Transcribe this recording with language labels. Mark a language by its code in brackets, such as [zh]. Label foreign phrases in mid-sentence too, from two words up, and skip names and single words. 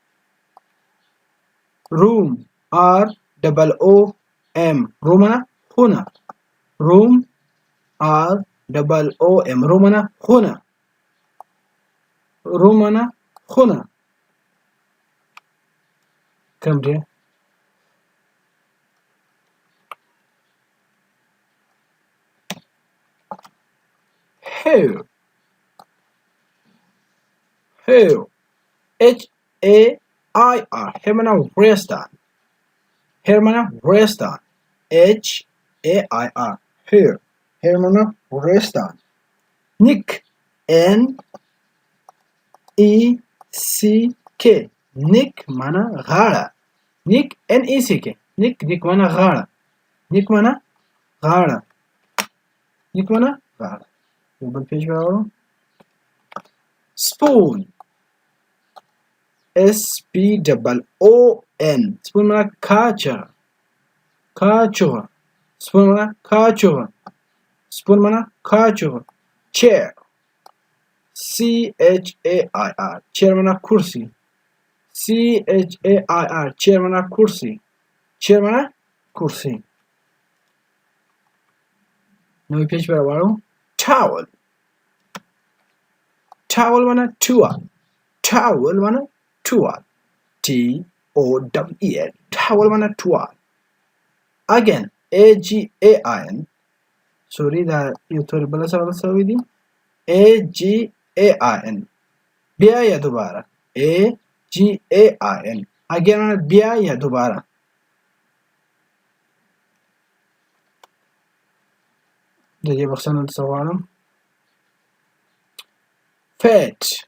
[en] room ROOM room [ps] معنا خونه [en] room ROOM room [ps] معنا خونه room معنا خونه کم دی [en] hair HAIR hair [ps] معنا وریښتان hair معنا وریښتان [en] HAIR hair [ps] معنا وریښتان neck [en] NECK neck [ps] معنا غاړه [en] neck NECK neck [ps] معنا غاړه neck معنا غاړه neck معنا غاړه یو بل پیج راوړو [en] spoon SPOON spoon [ps] معنا کاچوغه spoon معنا کاچوغه spoon معنا کاچوغه chair [en] CHAIR chair [ps] معنا کرسی [en] CHAIR chair [ps] معنا کرسی chair معنا کرسی نوی پیج راوړو towel معنا توال towel معنا توال [en] TOWEL towel [ps] معنا توال [en] again AGAIN [ps] سوري دا یو تور بل سره سوي دي AGAIN بیا یا دوباره [en] AGAIN again [ps] بیا یا دوباره د دې بخښنه څه غواړم fat